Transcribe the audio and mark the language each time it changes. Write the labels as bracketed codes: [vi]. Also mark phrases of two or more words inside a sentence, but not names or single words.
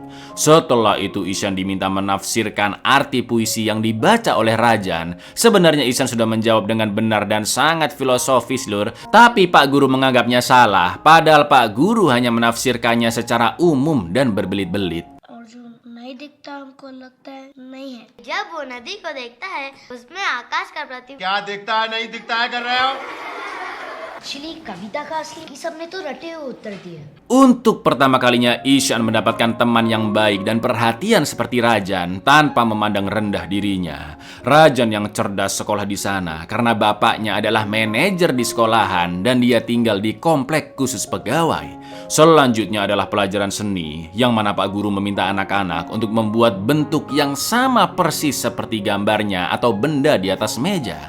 [id] Setelah itu Ishan diminta menafsirkan arti puisi yang dibaca oleh Rajan. Sebenarnya Ishan sudah menjawab dengan benar dan sangat filosofis, Lur. Tapi Pak Guru menganggapnya salah, padahal Pak Guru hanya menafsirkannya secara umum dan berbelit-belit. [hi] नहीं दिखता हमको लगता है नहीं है जब वो नदी को देखता है उसमें आकाश का प्रतिबिंब क्या दिखता है नहीं दिखता है कर रहे हो? एक्चुअली कविता का असली सबने तो रटे हुए उत्तर दिए. [id] Untuk pertama kalinya Ishan mendapatkan teman yang baik dan perhatian seperti Rajan tanpa memandang rendah dirinya. Rajan yang cerdas sekolah di sana karena bapaknya adalah manajer di sekolahan dan dia tinggal di komplek khusus pegawai. Selanjutnya adalah pelajaran seni yang mana Pak Guru meminta anak-anak untuk membuat bentuk yang sama persis seperti gambarnya atau benda di atas meja.